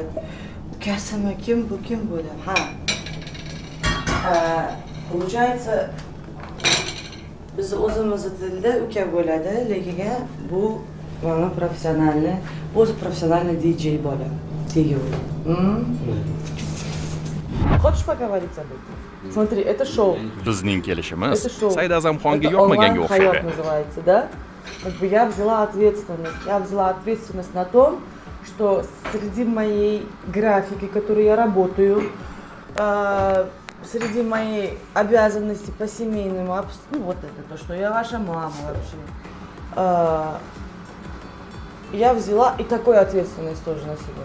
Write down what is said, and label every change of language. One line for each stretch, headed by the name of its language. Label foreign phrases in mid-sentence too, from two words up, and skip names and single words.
Uzbek: Ukasimi, kim bu, kim bu deb. Ha. Получается, biz o'zimizni tilda uka bo'ladi, lekin bu mana professionalni, o'zi professionalni DJ bola. Tegul.
Russian: Хочешь поговорить об этом? Смотри, это шоу.
Uzbek: Bizning kelishimiz
Russian: Это шоу.
Uzbek: Said Azamxonga
Russian: Это
Uzbek: yoqmaganga
Russian: онлайн-хайот
Uzbek: o'xshaydi.
Russian: называется, да? Как бы я взяла ответственность. Я взяла ответственность на том, что среди моей графики, которую я работаю, среди моей обязанности по семейному, ну вот это то, что я ваша мама вообще, я взяла и такую ответственность тоже на себя.